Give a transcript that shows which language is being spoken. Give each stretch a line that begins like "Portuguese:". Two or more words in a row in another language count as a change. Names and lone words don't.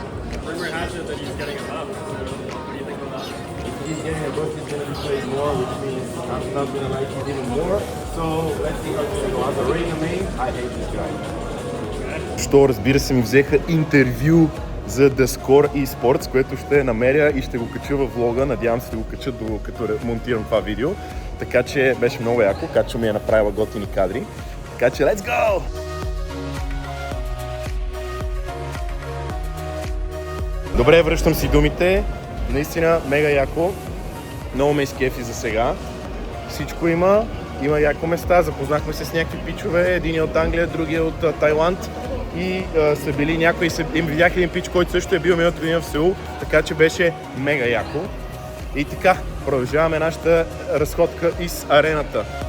Bulgarian: Що, разбира се, ми взеха интервю за The Score eSports, което ще намеря и ще го кача във влога. Надявам се да го кача, като монтирам това видео. Така че беше много яко. Качо ми е направила готини кадри. Така че,
English: let's go!
Bulgarian: Добре, връщам си думите. Наистина, мега яко. Много ме изкефи за сега. Всичко има. Има яко места. Запознахме се с някакви пичове. Един от Англия, другия от Тайланд. И са били някои, им видях един пич, който също е бил миналата година в Сеул, така че беше мега яко. И така, продължаваме нашата разходка из арената.